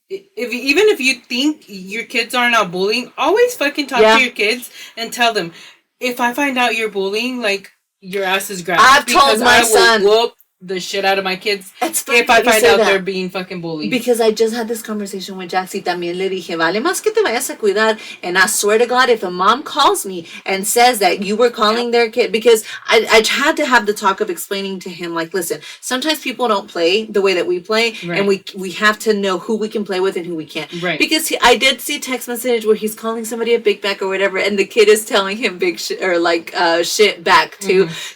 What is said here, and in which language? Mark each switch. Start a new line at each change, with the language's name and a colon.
English: even if you think your kids are not bullying, always fucking talk to your kids and tell them, if I find out you're bullying, like, your ass is grabbed. I've told my son, whoop the shit out of my kids if I find out they're being fucking bullied. Because I just had this conversation with Jaxie.
Spanish: También le dije, vale más que te vayas a cuidar.
English: And I swear to God, if a mom calls me and says that you were calling their kid, because I had to have the talk of explaining to him, like, listen, sometimes people don't play the way that we play, and we have to know who we can play with and who we can't. Right. Because I did see a text message where he's calling somebody a big back or whatever, and the kid is telling him big shit or like shit back too. Mm-hmm.